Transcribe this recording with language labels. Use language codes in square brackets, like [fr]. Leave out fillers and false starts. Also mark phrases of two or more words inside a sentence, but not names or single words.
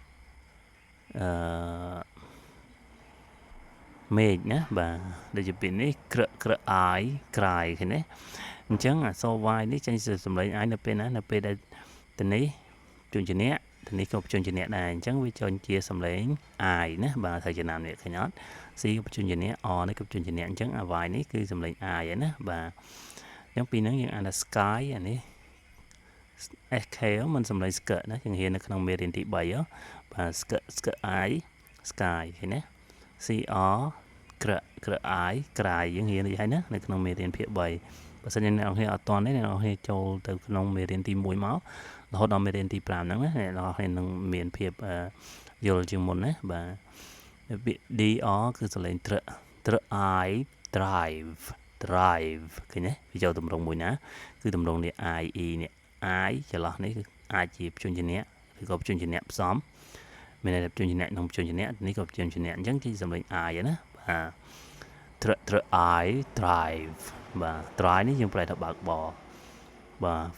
[km] មេឃណាបាទដូចជាពេលនេះក្រI ក្រៃឃើញទេអញ្ចឹងអក្សរ Y នេះចេញជាសំឡេង I នៅពេលណានៅពេលដែលទៅនេះជួនជាអ្នកទៅនេះក៏ជួនជាអ្នកដែរអញ្ចឹងវាចេញជាសំឡេង I ណាបាទហើយចំណាំនេះ ឃើញអត់ C ក៏ជួនជាអ្នក R នេះក៏ជួនជាអ្នកអញ្ចឹង Y នេះគឺសំឡេង I ណាបាទអញ្ចឹងពីហ្នឹងយើងអានថា sky អានេះ SK មិនសំឡេង sk ណាយើងរៀននៅក្នុងមេរៀន ទី3បាទ sk I sky ឃើញណា CR ក្រI ក្រៃយើងរៀននេះហើយណានៅក្នុងមេរៀនភាគ3បើសិនជាអ្នកនរគ្នាអត់ទាន់ទេអ្នកនរ គ្នាចូលទៅក្នុងមេរៀនទី1មករហូតដល់មេរៀនទី5ហ្នឹងណាអ្នកនរគ្នានឹងមានភាពយ ល់ជាងមុនណាបាទពាក្យ DR គឺសលេងត្រ [en] I drive [km] ឃើញទេវាចូលតម្រងមួយណាគឺតម្រងនេះ IE នេះ I ចន្លោះនេះគឺអាចជាបញ្ជូនជាអ្នកឬក៏បញ្ជូនជាអ្នកផ្សំមានតែបញ្ជូនជាអ្នកនិងបញ្ជូនជាអ្នកនេះក៏បញ្ជូនជាអ្នកអញ្ចឹងជាសំឡេង I ណាបាទ [en] I drive [km] បាទ drive នេះយើងប្រែថាបើកបរបាទ